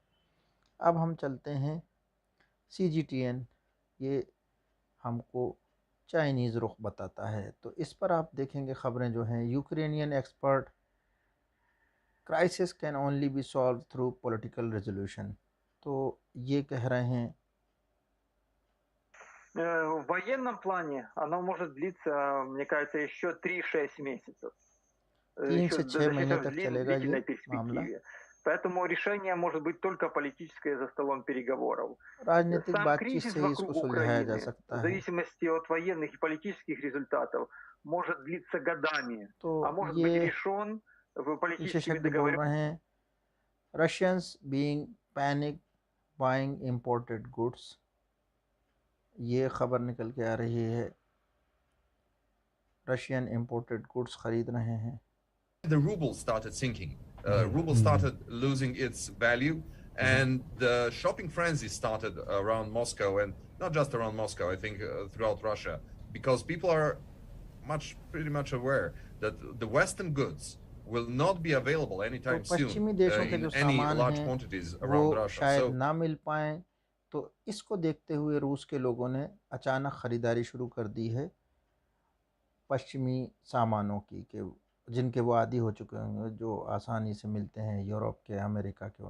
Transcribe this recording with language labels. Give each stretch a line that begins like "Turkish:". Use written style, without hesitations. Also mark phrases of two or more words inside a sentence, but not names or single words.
Hindi: अब हम चलते हैं CGTN, ये हमको चाइनीज़ रुख बताता है। तो इस पर आप देखेंगे ख़बरें जो हैं।
English: Ukrainian expert, crisis can only be solve through political resolution.
Hindi: तो ये कह रहे हैं
Russian: В военном плане оно может длиться, мне кажется, еще 3-6 месяцев.
Hindi: 3
Russian: Еще
Hindi: से 6 महीने
Russian: достаточно
Hindi: तक चलेगा ये
Russian: длительной
Hindi: मामला।
Russian: перспективе. Поэтому решение может быть только политическое за столом переговоров.
Hindi: राजनीतिक
Russian: Сам
Hindi: बातचीत
Russian: кризис
Hindi: से ही इसको
Russian: вокруг
Hindi: सुलझाया जा
Russian: Украины,
Hindi: सकता
Russian: в
Hindi: है।
Russian: зависимости от военных и политических результатов, может длиться годами,
Hindi: तो
Russian: а может быть
Hindi: ये
Russian: решен политическими
Hindi: विशेषज्ञ बोल
Russian: договорами.
Hindi: रहे हैं,
English: Russians being panic buying imported goods.
Hindi: ये ख़बर निकल के आ रही है,
English: Russian imported goods
Hindi: ख़रीद रहे हैं।
English: The ruble started sinking. Ruble started losing its value, and the shopping frenzy started around Moscow, and not just around Moscow. I think throughout Russia, because people are pretty much aware that the Western goods will not be available
Hindi: तो
English: anytime
Hindi: पश्चिमी
English: soon
Hindi: देशों के
English: in
Hindi: जो
English: any
Hindi: सामान
English: large
Hindi: हैं
English: quantities
Hindi: वो
English: around Russia.
Hindi: शायद
English: So
Hindi: ना मिल पाएँ। तो इसको देखते हुए रूस के लोगों ने अचानक ख़रीदारी शुरू कर दी है पश्चिमी सामानों की, कि जिनके वो आदी हो चुके होंगे, जो आसानी से मिलते हैं यूरोप के, अमेरिका के।